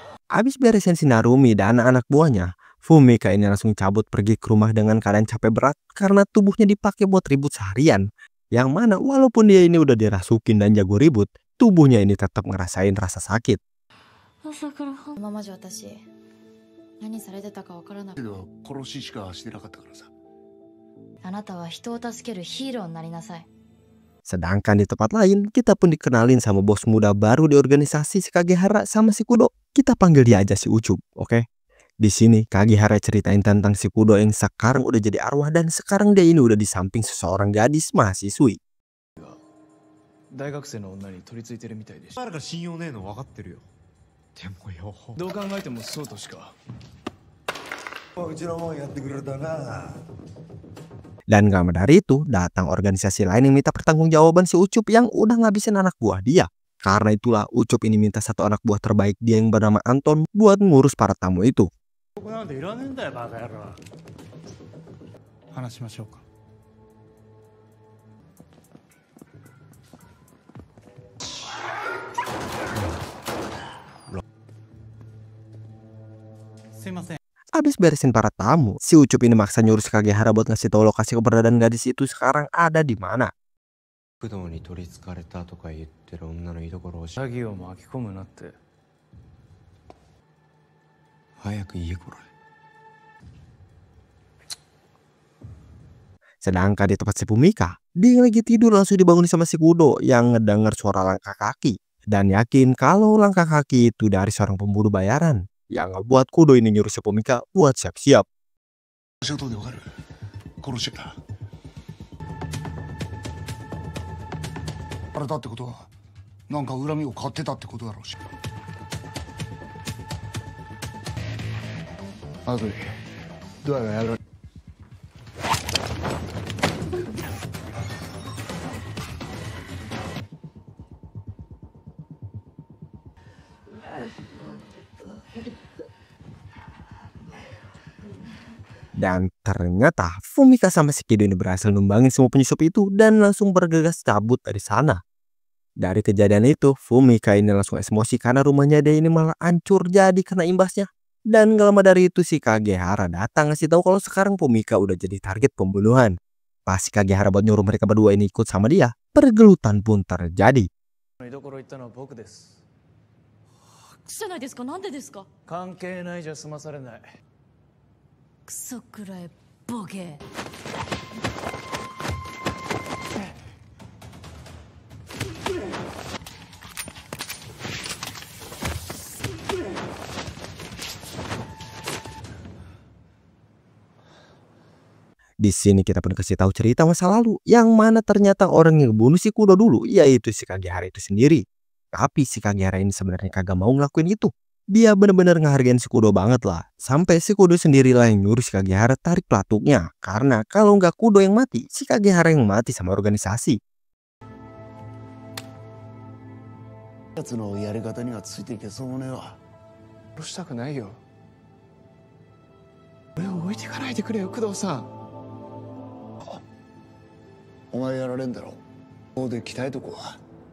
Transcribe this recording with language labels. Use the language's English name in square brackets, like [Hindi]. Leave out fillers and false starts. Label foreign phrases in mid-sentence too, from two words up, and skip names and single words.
[Indonesian] Abis beresin si Narumi dan anak-anak buahnya, Fumika ini langsung cabut pergi ke rumah dengan keadaan capek berat karena tubuhnya dipakai buat ribut seharian. Yang mana walaupun dia ini udah dirasukin dan jago ribut, tubuhnya ini tetap ngerasain rasa sakit. [Japanese] 今まで私何されてたかわからなくて、けど殺ししかしてなかったからさ。あなたは人を助けるヒーローになりなさい。 [Indonesian] Sedangkan di tempat lain, kita pun dikenalin sama bos muda baru di organisasi si Kagehara sama si Kudo. Kita panggil dia aja si Ucup, oke? Di sini Kagehara ceritain tentang si Kudo yang sekarang udah jadi arwah dan sekarang dia ini udah di samping seseorang gadis mahasiswi. [Japanese] 大学生の女に取り付いてるみたいでしお前らが信用ねえの分かってるよ。でもよ。どう考えてもそうとしか。うちのもんやってくれたな。 [Indonesian] Dan gak lama dari itu, datang organisasi lain yang minta pertanggungjawaban si Ucup yang udah ngabisin anak buah dia. Karena itulah Ucup ini minta satu anak buah terbaik dia yang bernama Anton buat ngurus para tamu itu. [Japanese] なんでいらねえんだよバカ野郎。話しましょうか。すいません。 [Indonesian] Abis beresin para tamu, si Ucup ini maksa nyuruh si Kagehara buat ngasih tahu lokasi keberadaan gadis itu sekarang ada di mana. [Japanese] 工藤に取りつかれたとか言ってる女の居所を詐欺を巻き込むなって。早く言えこれ。 [Indonesian] Sedangkan di tempat si Fumika, dia lagi tidur langsung dibangun sama si Kudo yang ngedenger suara langkah kaki. Dan yakin kalau langkah kaki itu dari seorang pembunuh bayaran. Yang ngebuat Kudo ini nyuruh si Fumika buat siap-siap. [Japanese] 仕事でわかる。殺してた。あれだってことは、なんか恨みを買ってたってことだろうし。あとでドアがやられ。 [Indonesian] Dan ternyata Fumika sama si Kido ini berhasil numbangin semua penyusup itu dan langsung bergegas cabut dari sana. Dari kejadian itu, Fumika ini langsung emosi karena rumahnya dia ini malah hancur jadi kena imbasnya. Dan gak lama dari itu si Kagehara datang ngasih tahu kalau sekarang Fumika udah jadi target pembunuhan. Pas si Kagehara buat nyuruh mereka berdua ini ikut sama dia, pergelutan pun terjadi. [Japanese] 居所行ったのは僕です。じゃないですか。なんでですか。関係ないじゃ済まされない。クソくらいボケ。 [Indonesian] Di sini kita pun kasih tahu cerita masa lalu yang mana ternyata orang yang bunuh si Kudo dulu yaitu si Kagehara itu sendiri. Tapi si Kagehara ini sebenarnya kagak mau ngelakuin itu. Dia bener-bener ngehargain si Kudo banget lah. Sampai si Kudo sendirilah yang nyuruh si Kagehara tarik pelatuknya. Karena kalau nggak Kudo yang mati, si Kagehara yang mati sama organisasi. [Japanese] やつのやり方にはついていけそうもねえわ。殺したくないよ。俺を置いてかないでくれよ、工藤さん。お前やられんだろ。ここで鍛えとこう。